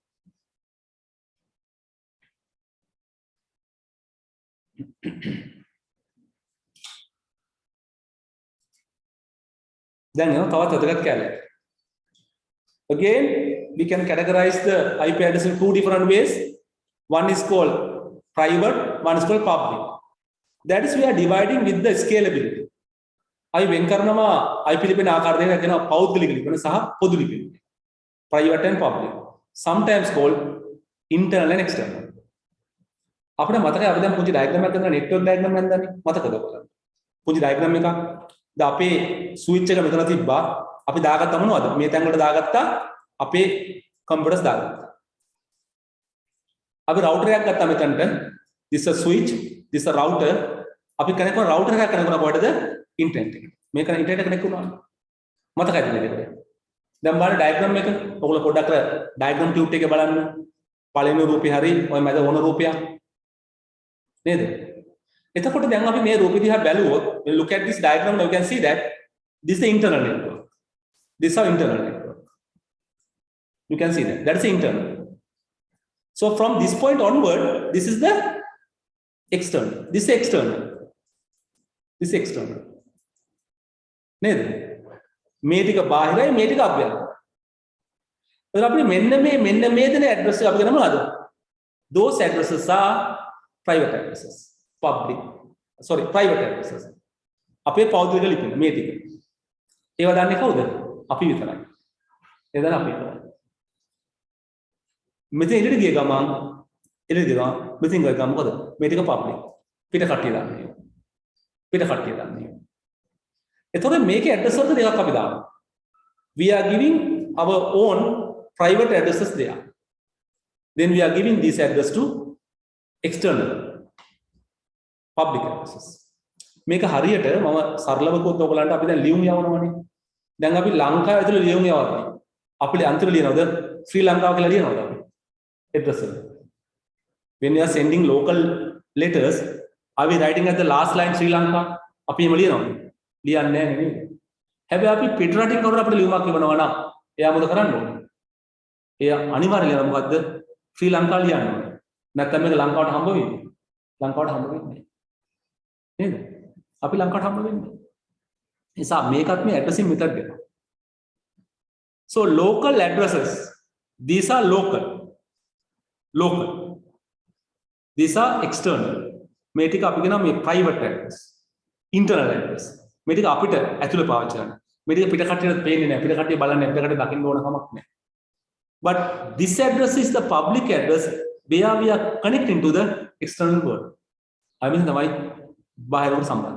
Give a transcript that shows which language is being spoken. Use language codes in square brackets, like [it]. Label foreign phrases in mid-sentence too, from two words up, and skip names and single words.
[si] Then තවත් වැදගත් කැලේ. [en] Again, we can categorize the IP address in two different ways. One is called private, one is called public. That is we are dividing with the scalability. [si] I වෙන් කරනවා IP ලිපින ආකාර දෙකක් වෙනවා පෞද්ගලික ලිපින සහ පොදු ලිපින. [en] Private and public. Sometimes called internal and external. [si] අපිට මතකයි අපි දැන් පුංචි ඩයග්‍රෑම් එකක් කරනවා [en] network diagram [si] එකක් දැන් මතකද ඔයාලට? පුංචි ඩයග්‍රෑම් එකක්. දැන් අපේ ස්විච් එක මෙතන තිබ්බා. අපි දාගත්තා මොනවද? මේ තැන් වලට දාගත්තා අපේ කම්පියුටර්ස් දාගත්තා. අපි රවුටර් එකක් ගත්තා මෙතනට. [en] This is a switch, this is a router. [si] අපි කනෙක්ට් කරන රවුටර් එකක් කනෙක්ට් කරන කොහෙටද? Internet එක. මේක ඉන්ටර්නෙට් එකට කනෙක්ට් වුණා. මතකයිද මේක? දැන් බලන්න ඩයග්‍රෑම් එක. ඔයගොල්ලෝ පොඩ්ඩක් ඩයග්‍රෑම් ටියුට් එකේ බලන්න. පළවෙනි රූපේ හරි ඔය මැද වුණ රූපයක්. නේද? එතකොට දැන් අපි මේ රූපෙ දිහා බැලුවොත්, [en] when you look at this diagram now you can see that this is the internal network. This is our internal network. You can see that. That is the internal. So from this point onward, this is the external. This is external. This is external. [si] නේද? මේ ටික බාහිරයි මේ ටික අභ්‍යන්තරයි. එතකොට අපි මෙන්න මේ දෙන ඇඩ්‍රස් එක අපි ගන්න මොනවද? [en] Those addresses are private addresses. Private addresses. [si] අපේ පෞද්ගලික ලිපින මේ ටික. ඒවා දන්නේ කවුද? අපි විතරයි. ඒ දන්නේ අපි විතරයි. මෙතන ඉඳලා ගිය ගමන් මෙතන ගිය ගමන් මොකද? මේ ටික public. පිට කට්ටිය දන්නේ. පිට කට්ටිය දන්නේ. එතකොට මේකේ ඇඩ්‍රස් වලට දෙකක් අපි දානවා. [en] We are giving our own private addresses there. Then we are giving this address to external public addresses. [si] මේක හරියට මම සරලව කිව්වොත් ඔයගලන්ට අපි දැන් ලියුම් යවනවනේ. දැන් අපි ලංකාව ඇතුළේ ලියුම් යවනවා. අපිට අන්තර ලියනවද? ශ්‍රී ලංකාව කියලා ලියනවද අපි? address එක. [en] When we are sending local letters, are we writing at the last line Sri Lanka? [si] අපි එහෙම ලියනවද? ලියන්නේ නැහැ නේද? හැබැයි අපි පිට රටින් කවුරු අපිට ලියුමක් කියවනවා නම් එයා මොකද කරන්න ඕනේ? එයා අනිවාර්යයෙන් ලියනවා මොකද්ද? ශ්‍රී ලංකාව ලියන්න ඕනේ. නැත්නම් මේක ලංකාවට හම්බ වෙන්නේ. ලංකාවට හම්බ වෙන්නේ නේද? අපි ලංකාවට හම්බ වෙන්නේ. නිසා මේකත් මේ ඇඩ්‍රසින් මෙතඩ් එක. [en] So local addresses, these are local. These are external. [si] මේ ටික අපි කියනවා මේ [en] private address. Internal address. [si] මේ ටික අපිට ඇතුළේ පාවිච්චි කරන්න. මේ ටික පිට කට්ටියට පේන්නේ නැහැ. පිට කට්ටිය බලන්නේ පිට කට්ටිය දකින්න ඕන කමක් නැහැ. [en] but this address is the public address where we are connecting to the external world. I mean [si] තමයි බාහිරවට සම්බන්ධ.